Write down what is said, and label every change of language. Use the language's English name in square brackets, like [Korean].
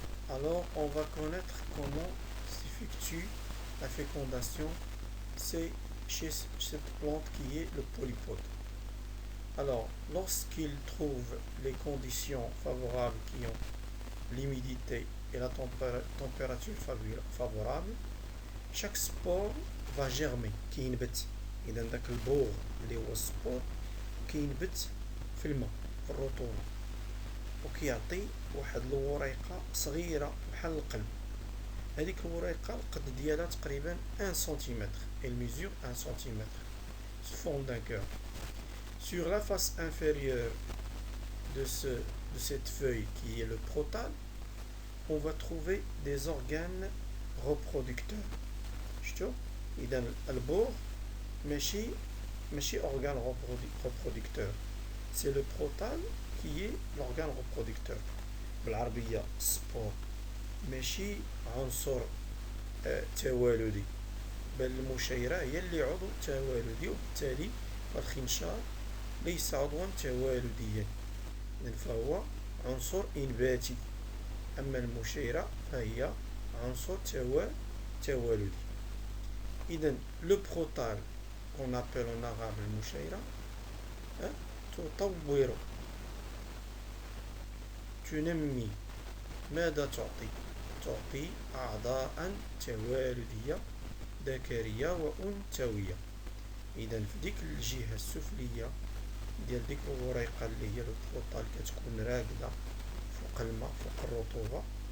[French] Alors on va connaître comment s'effectue la fécondation chez cette plante qui est le polypode. Alors, lorsqu'il trouve les conditions favorables qui ont l'humidité et la température favorable, chaque spore va germer [Arabic] كينبت. إذا ذاك البوغ اللي هو السبور كينبت في الماء في الرطوبة وكيعطي واحد الوريقة صغيرة بحال القلب. هذيك الوريقة القد ديالها تقريبا 1 سنتيمتر. [French] Elle mesure 1 centimètre. Se forme d'un cœur. Sur la face inférieure de cette feuille qui est le protal, on va trouver des organes reproducteurs. [Arabic] شفتوا؟ إذا البور ماشي organe reproducteur. [French] C'est le protal qui est l'organe reproducteur. [Arabic] بالعربية السبور ماشي عنصر توالدي، بل المشيرة هي اللي عضو توالدي، وبالتالي الخنشار ليس عضوا توالديا فهو عنصر إنباتي. أما المشيرة فهي عنصر توالدي. [French] إذن le protal qu'on appelle en arabe المشيرة [Arabic] تطور، تنمي. ماذا تعطي؟ تعطي أعضاء توالدية ذكرية وأنثوية. إذن في ديك الجهة السفلية ديال ديك الوريقه اللي هي البروطه اللي كتكون راكده فوق الماء فوق الرطوبه.